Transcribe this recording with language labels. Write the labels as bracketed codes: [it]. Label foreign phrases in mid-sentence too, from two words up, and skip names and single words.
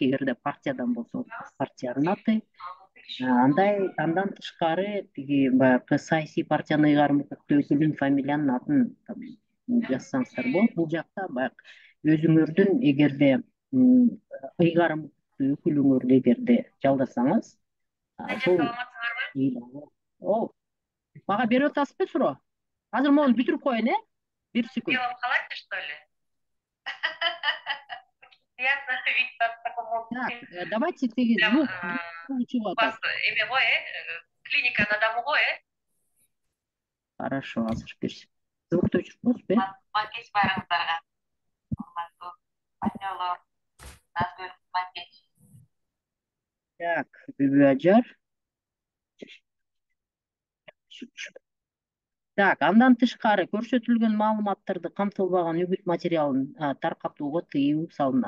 [ky] Эгерде партиядан болсо, партиянын аты. Андан тышкары тиги баягы саясий партиянын ыйгарым укуктуу өкүлүнүн фамилиянын атын жазсаңыздар болот. Бул жакта баягы өзүңөрдүн эгерде ыйгарым укуктуу өкүлүңөрдү эгерде жалдасаңыз, ошол мага берип атасызбы суроо? Азыр моуну бүтүрүп коеюн, 1 секунд. [ru] Халате, что ли? Приятно видеть вас в таком обществе. Так, давайте тиги звук У вас [ky] эме го, [ru] клиника на дому го, Хорошо, [ky] азыр 1 секунд. Звукту өчүрүп коесузбу? Макет байраңыздарга. Партнерлор, Назгүл, Макет. Так, Бүбү Ажар. Так, андан тышкары көрсөтүлгөн маалыматтарды камтылбаган үгүт материалын таркатууга тыюу салынат.